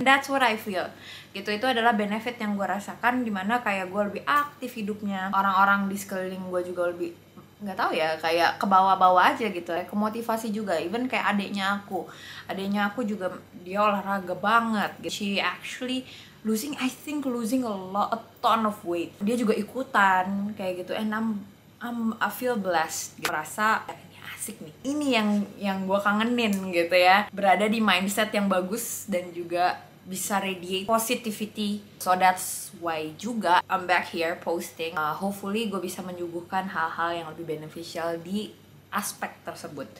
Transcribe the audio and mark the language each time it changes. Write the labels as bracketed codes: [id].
[en] That's what I feel [id] gitu. Itu adalah benefit yang gue rasakan, dimana kayak gue lebih aktif hidupnya, orang-orang di sekeliling gue juga lebih, nggak tahu ya, kayak ke bawah-bawah aja gitu ya, kemotivasi juga. Even kayak adiknya aku juga dia olahraga banget gitu. [en] She actually I think losing a ton of weight. [id] Dia juga ikutan kayak gitu, [en] and I feel blessed [id] gitu. Rasa ini asik nih, ini yang gue kangenin gitu ya, berada di mindset yang bagus dan juga bisa [en] radiate positivity. So that's why [id] juga [en] I'm back here posting. [id] Hopefully gue bisa menyuguhkan hal-hal yang lebih beneficial di aspek tersebut.